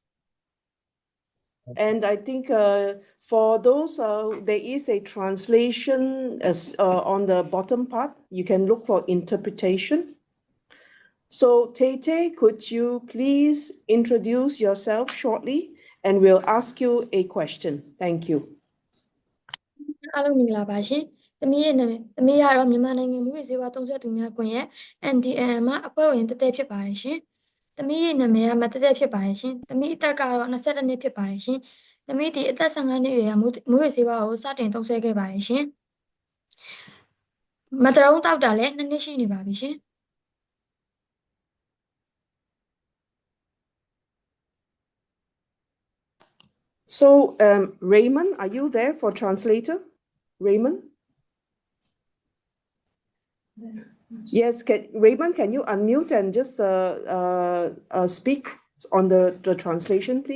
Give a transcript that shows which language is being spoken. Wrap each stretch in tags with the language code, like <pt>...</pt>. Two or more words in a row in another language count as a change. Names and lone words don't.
<en>And I think for those, there is a translation on the bottom part. You can look for interpretation. So Tete, could you please introduce yourself shortly, and we'll ask you a question. Thank you.</en> <my>အားလုံးမင်္ဂလာပါရှင်။သမီးရဲ့နာမည်သမီးကတော့မြန်မာနိုင်ငံမှုရေးစေဝါသုံးစွဲသူများကွန်ရက် NDN မှာအဖွဲ့ဝင်တက်တက်ဖြစ်ပါတယ်ရှင်။သမီးရဲ့နာမည်ကမတက်တက်ဖြစ်ပါတယ်ရှင်။သမီးအသက်ကတော့22နှစ်ဖြစ်ပါတယ်ရှင်။သမီးဒီအသက်15နှစ်အရွယ်ကမှုရေးစေဝါကိုစတင်သုံးစွဲခဲ့ပါတယ်ရှင်။မတရုံတောက်တာလည်း2နှစ်ရှိနေပါပြီရှင်။</my> <en>So, Raymond, are you there for translator? Raymond? Yes, Raymond, can you unmute and just speak on the translation, please?</en>